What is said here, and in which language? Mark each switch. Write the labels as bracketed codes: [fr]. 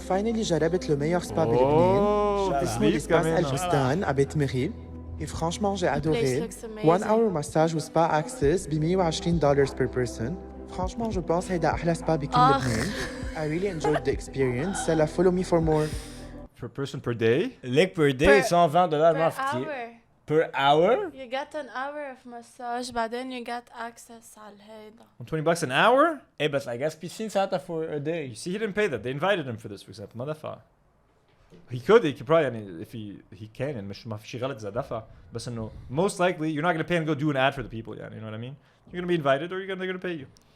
[ar] Finally, جربت [fr] le meilleur [ar] spa بلبنان. اسمه [fr] l'espace [ar] البستان à بيت مغيب. [fr] Et franchement, j'ai adoré. [en] 1 hour massage و spa access ب $120 per person. [fr] Franchement, je pense [ar] هيدا أحلى spa بكل لبنان. [en] I really enjoyed the experience. So follow me for more. Per person per day? [ar] ليك [en] per day $120 [ar] ما في كتير. [en] Per hour? You get an hour of massage [ar] بعدين [en] you get access [ar] على هيدا. [en] $20 an hour? [ar] ايه بس [en] I guess [ar] بيصير ساعتها [en] for a day. You see, he didn't pay that. They invited him for this, for example. [ar] ما دفع. [en] He could probably [ar] يعني [en] if he can [ar] يعني مش ما في شيء غلط إذا دفع. بس إنه [en] most likely you're not gonna pay and go do an ad for the people يعني, you know what I mean? You're gonna be invited or they're gonna pay you.